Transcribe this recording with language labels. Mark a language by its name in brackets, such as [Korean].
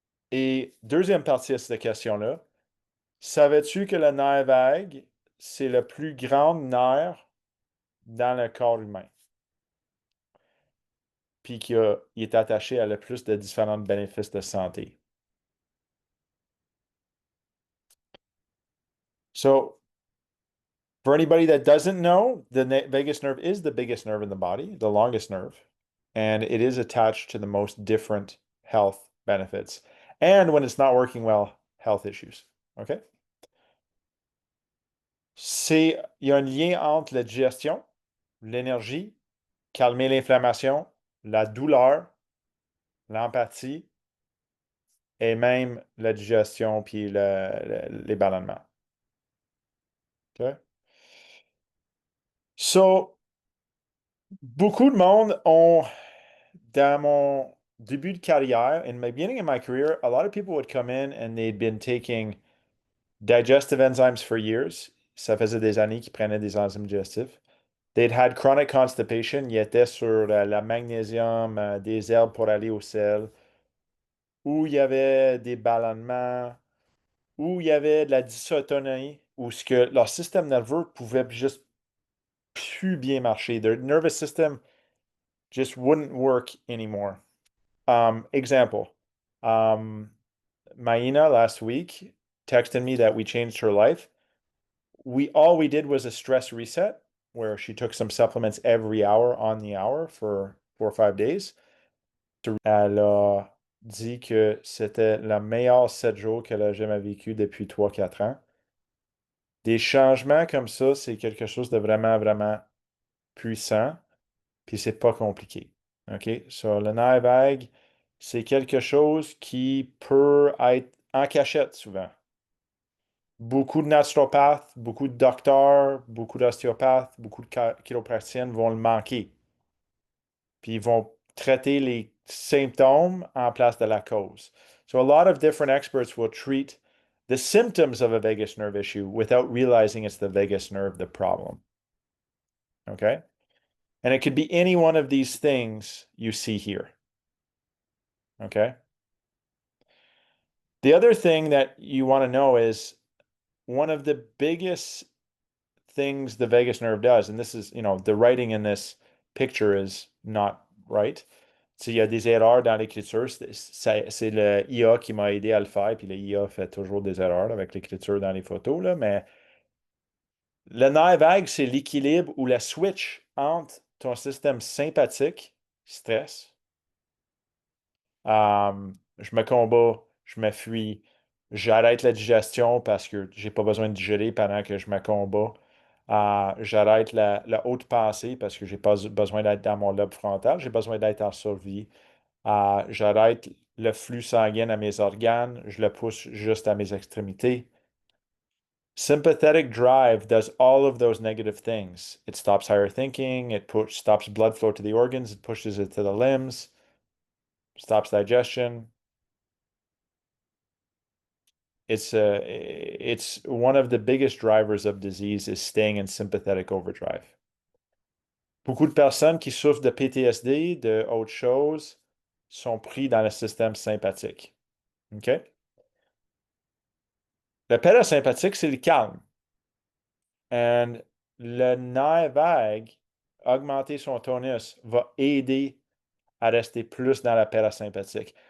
[French] Et deuxième partie à cette question-là, savais-tu que le nerf vague, c'est le plus grand nerf dans le corps humain? Puis il est attaché à le plus de différents bénéfices de santé. [English] So, for anybody that doesn't know, the vagus nerve is the biggest nerve in the body, the longest nerve, and it is attached to the most different health benefits. And when it's not working well, health issues. OK? [French] Il y a un lien entre la digestion, l'énergie, calmer l'inflammation, la douleur, l'empathie et même la digestion puis les ballonnements. OK? So, beaucoup de monde ont, dans mon début de carrière, [English] in my beginning of my career, a lot of people would come in and they'd been taking digestive enzymes for years. [French] Ça faisait des années qu'ils prenaient des enzymes digestifs. [English] They'd had chronic constipation. [French] Ils étaient sur la magnésium, des herbes pour aller au sel, où il y avait des ballonnements, où il y avait de la dysautonie, où ce que leur système nerveux pouvait juste plus bien marcher. [English] Their nervous system just wouldn't work anymore. Example. Um, Maina last week texted me that we changed her life. All we did was a stress reset where she took some supplements every hour on the hour for 4 or 5 days. [French] Elle a dit que c'était le meilleur 7 jours qu'elle a jamais vécu depuis 3 4 ans. Des changements comme ça, c'est quelque chose de vraiment, vraiment puissant, puis c'est pas compliqué. OK? So, le nerf vague, c'est quelque chose qui peut être en cachette souvent. Beaucoup de naturopathes, beaucoup de docteurs, beaucoup d'ostéopathes, beaucoup de chiropracticiennes vont le manquer. Puis ils vont traiter les symptômes en place de la cause. [English] So a lot of different experts will treat the symptoms of a vagus nerve issue without realizing it's the vagus nerve the problem. Okay? And it could be any one of these things you see here. Okay? The other thing that you want to know is one of the biggest things the vagus nerve does, and this is, the writing in this picture is not right. [French] Il y a des erreurs dans l'écriture. C'est le IA qui m'a aidé à le faire, puis le IA fait toujours des erreurs avec l'écriture dans les photos, là, mais le nerf vague, c'est l'équilibre ou la switch entre ton système sympathique, stress, je me combats, je me fuis, j'arrête la digestion parce que j'ai pas besoin de digérer pendant que je me combats. J'arrête la haute pensée parce que j'ai pas besoin d'être dans mon lobe frontal, j'ai besoin d'être en survie. J'arrête le flux sanguin à mes organes, je le pousse juste à mes extrémités. [English] Sympathetic drive does all of those negative things. It stops higher thinking, stops blood flow to the organs, it pushes it to the limbs, stops digestion. It's one of the biggest drivers of disease is staying in sympathetic overdrive. [French] Beaucoup de personnes qui souffrent de PTSD, de autre chose, sont pris dans le système sympathique. OK? Le parasympathique, c'est le calme. Et le nerf vague, augmenter son tonus, va aider à rester plus dans la parasympathique.